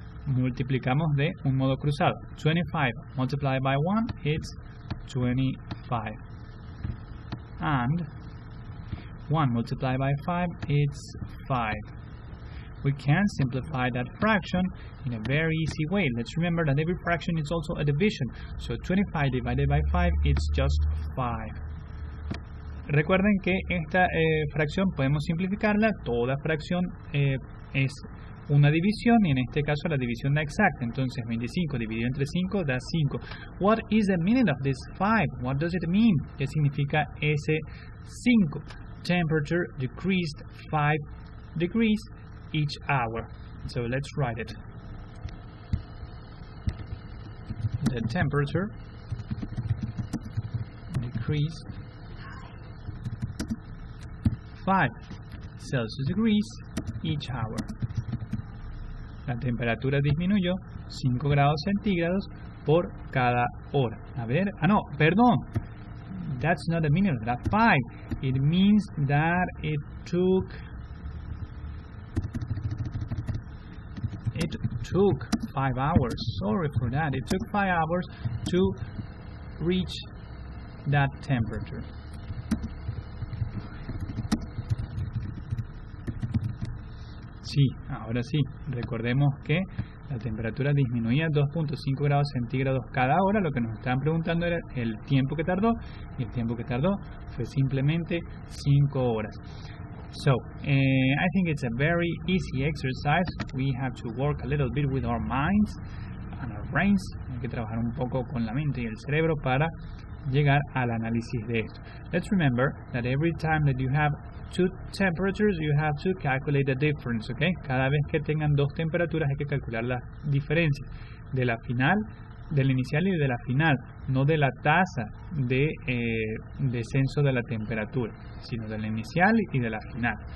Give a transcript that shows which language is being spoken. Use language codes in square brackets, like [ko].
[es] Multiplicamos de un modo cruzado. [en] 25 multiplied by 1, it's 25. And 1 multiplied by 5, it's 5. We can simplify that fraction in a very easy way. Let's remember that every fraction is also a division. So 25 divided by 5, it's just 5. [es] Recuerden que esta fracción podemos simplificarla. Toda fracción es una división y en este caso la división da exacta. Entonces 25 dividido entre 5 da 5. [en] What is the meaning of this 5? What does it mean? [es] ¿Qué significa ese 5? [en] Temperature decreased 5 degrees each hour. So let's write it. The temperature decreased 5 Celsius degrees each hour. [es] La temperatura disminuyó 5 grados centígrados por cada hora. A ver, no, perdón. [en] That's not the meaning of that 5. It means that it took 5 hours. Sorry for that. It took 5 hours to reach that temperature. [es] Sí, ahora sí. Recordemos que la temperatura disminuía 2.5 grados centígrados cada hora. Lo que nos estaban preguntando era el tiempo que tardó, y el tiempo que tardó fue simplemente 5 horas. [en] So, I think it's a very easy exercise. We have to work a little bit with our minds and our brains. [es] Hay que trabajar un poco con la mente y el cerebro para llegar al análisis de esto. [en] Let's remember that every time that you have two temperatures, you have to calculate the difference, okay? [es] Cada vez que tengan dos temperaturas hay que calcular las diferencias de la final, del inicial y de la final, no de la tasa de descenso de la temperatura, sino de la inicial y de la final.